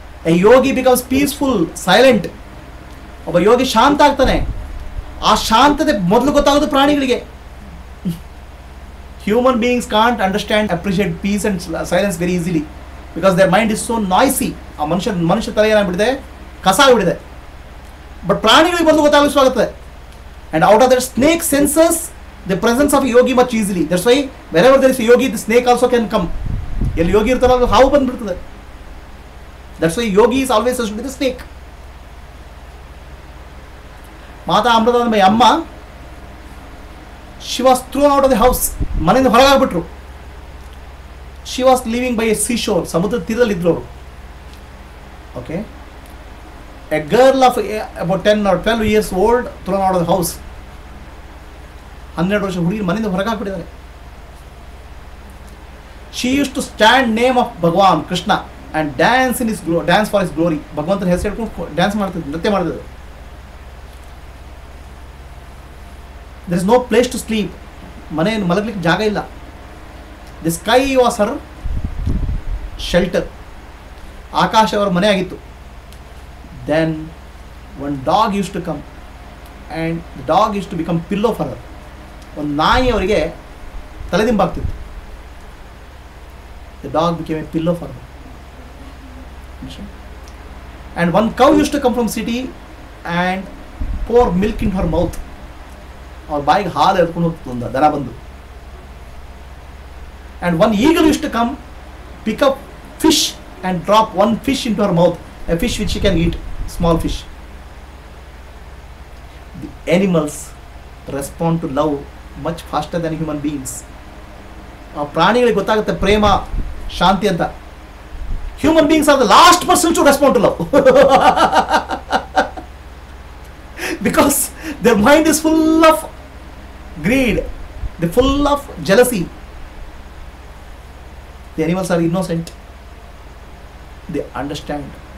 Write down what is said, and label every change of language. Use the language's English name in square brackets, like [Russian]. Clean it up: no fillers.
[English] A yogi becomes peaceful, silent. [Kannada] ಒಬ್ಬ ಯೋಗಿ ಶಾಂತ ಆಗ್ತಾನೆ. ಆ ಶಾಂತತೆ ಮೊದಲು ಗೊತ್ತಾಗೋದು ಪ್ರಾಣಿಗಳಿಗೆ. [English] Human beings can't understand, appreciate peace and silence very easily because their mind is so noisy. [Kannada] ಆ ಮನುಷ್ಯ ತಲೆ ಏನಾಗ್ಬಿಟ್ಟಿದೆ, ಕಸ ಆಗ್ಬಿಟ್ಟಿದೆ. ಬಟ್ ಪ್ರಾಣಿಗಳಿಗೆ ಮೊದಲು ಗೊತ್ತಾಗುತ್ತೆ. [English] And out of that, snake senses the presence of a yogi much easily. That's why wherever there is a yogi, the snake also can come. [Kannada] ಎಲ್ಲಿ ಯೋಗಿ ಇರ್ತಾರಲ್ಲ ಹಾವು ಬಂದ್ಬಿಡ್ತದೆ. [English] That's why yogi is always associated with the snake. Mata Amritanandamayi Amma, she was thrown out of the house. [Kannada] ಮನೆಯಿಂದ ಹೊರಗಾಗ್ಬಿಟ್ರು. [English] She was living by a seashore. [Kannada] ಸಮುದ್ರದ ತೀರದಲ್ಲಿ ಇದ್ರು ಅವರು. [English] Okay. A girl of about 10 or 12 years old thrown out of the house. [Kannada] 12 ವರ್ಷ ಹುಡುಗಿ ಮನೆಯಿಂದ ಹೊರಗಾಗ್ಬಿಟ್ಟಿದ್ದಾರೆ. [English] She used to stand name of Bhagwan Krishna and dance for his glory. [Kannada] ಭಗವಂತನ ಹೆಸರು ಹೇಳ್ಕೊಂಡು ಡ್ಯಾನ್ಸ್ ಮಾಡ್ತಿದ್ರು, ನೃತ್ಯ ಮಾಡ್ತಿದ್ರು. [English] There is no place to sleep. [Kannada] ಮನೆಯನ್ನು ಮಲಗಲಿಕ್ಕೆ ಜಾಗ ಇಲ್ಲ. [English] The sky was her shelter. [Kannada] ಆಕಾಶ ಅವರ ಮನೆ ಆಗಿತ್ತು. [English] Then one dog used to come and the dog used to become pillow for her. [Kannada] ಒಂದು ನಾಯಿ ಅವರಿಗೆ ತಲೆದಿಂಬಾಗ್ತಿತ್ತು. [English] The dog became a pillow for her. And one cow used to come from city and pour milk into her mouth. Or buying [Kannada] ಹಾಲು ಎಳ್ಕೊಂಡು ಹೋಗ್ತದೆ ದನ ಬಂದು. [English] And one eagle used to come, pick up fish and drop one fish into her mouth, a fish which she can eat, small fish. The animals respond to love much faster than human beings. [Kannada] ಆ ಪ್ರಾಣಿಗಳಿಗೆ ಗೊತ್ತಾಗುತ್ತೆ ಪ್ರೇಮ ಶಾಂತಿ ಅಂತ. [English] Human beings are the last person to respond to love. Because their mind is full of greed, they're full of jealousy. The animals are innocent. They understand.